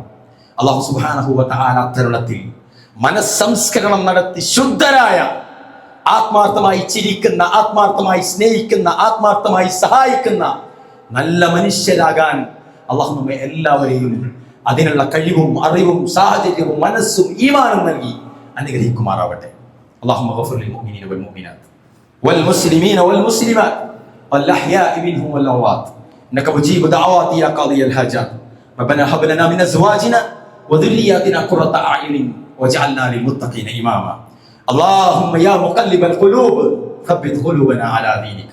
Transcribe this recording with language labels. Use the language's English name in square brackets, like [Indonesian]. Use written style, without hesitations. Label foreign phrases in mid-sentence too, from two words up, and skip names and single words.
[Arabic] الله سبحانه وتعالى [Malayalam] തരുണത്തിൽ മനസ്സംസ്കരണം നടത്തി ശുദ്ധരായ, ആത്മാർത്ഥമായി ചിരിക്കുന്ന, ആത്മാർത്ഥമായി സ്നേഹിക്കുന്ന, ആത്മാർത്ഥമായി സഹായിക്കുന്ന നല്ല മനുഷ്യരാകാൻ അല്ലാഹു നമ്മെ എല്ലാവരെയും അതിനുള്ള കഴിവും അറിവും സാഹചര്യവും മനസ്സും ഈമാനും നൽകി അനുഗ്രഹിക്കുമാറാവട്ടെ. [Arabic] اللهم اغفر للمؤمنين والمؤمنات والمسلمين والمسلمات والأحياء منهم والأموات إنك مجيب دعوات يا قاضي الحاجات. ربنا هب لنا من أزواجنا وذرياتنا قرة أعين واجعلنا للمتقين إماما. اللهم يا مقلب القلوب ثبت قلوبنا على دينك.